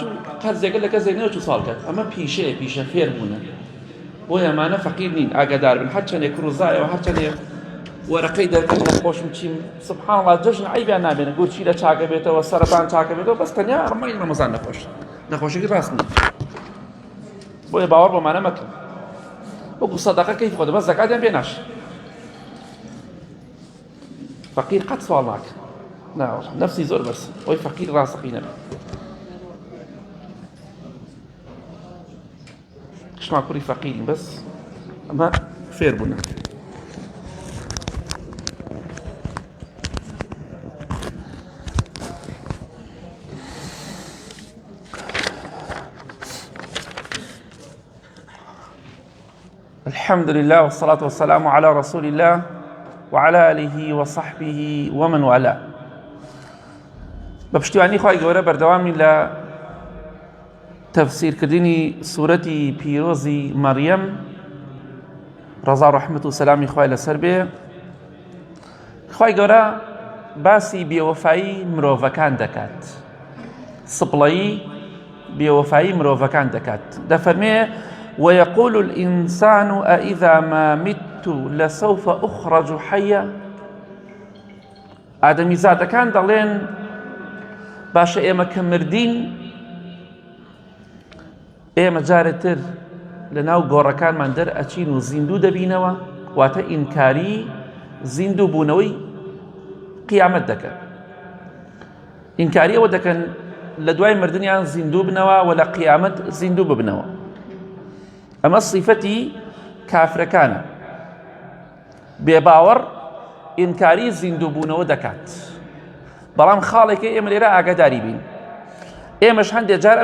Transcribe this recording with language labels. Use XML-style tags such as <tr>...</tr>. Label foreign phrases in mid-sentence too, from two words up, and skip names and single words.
<ckb>قەرزێکە لە کەسێک نەچوو سواڵ کرد ئەمە پیشە فێر بوونە بۆی ئەمانە فەقیر نین ئاگادار بن هەر چەندێک کوڕزایەوە هەر چەندێک وەرەقەی دەرکەن لە خۆشم چیم</ckb> <ar>سبحان الله</ar> <ckb>جەژن عیبیان نابێنە گورچی لە چاکە بێتەوە سەرەتان چاکە بێتەوە بەس تەنیا ڕمەی ڕەمەزان نەخۆشیەکە ڕاست نییە بۆیە باوەڕ بۆمانە مەکەن وەکو سەدەقە کەیف خۆدە بەس زەکاتیان پێ ناشێ فەقیر قەت سواڵ ناکە ناوەڕە نەفسی زۆر بەرسە بۆی فەقیر ڕاستەقی نەبێ قشما کوڕی فەقیرین بەس ئەمە فێر بوونە</ckb> <ar>الحمد لله والصلاة والسلام على رسول الله وعلى آله وصحبه ومن والاه</ar> <ckb>بەپشتیوانی خوای گەورە بەردەوامی لە تەفسیرکردنی سوورەتی پیرۆزی مەریەم ڕەزا و ڕەحمەت و سەلامی خوای لەسەر بێ خوای گەورە باسی بێوەفایی مرۆڤەکان دەکات سپڵەیی بێوەفایی مرۆڤەکان دەکات دەفەرمێ</ckb> <ar>ويقول الإنسان أإذا ما مت لسوف أخرج حيا</ar> <ckb>ئادەمی زادەکان دەڵێن باشە ئێمە کە مردین ئێمە جارێتر لە ناو گۆڕەکانمان دەرئەچین و زیندوو دەبینەوە واتە ئینکاری زیندوو بوونەوەی قیامەت دەکەن ئینکاری ئەوە دەکەن لە دوای مردنیان زیندوو بنەوە و لە قیامەت زیندوو ببنەوە ئەمە صیفەتی کافرەکانە بێباوەڕ ئینکاری زیندوو بوونەوە دەکات بەڵام خاڵێکی ئێمە لێرە ئاگاداری بین ئێمەش هەندێک جار</ckb>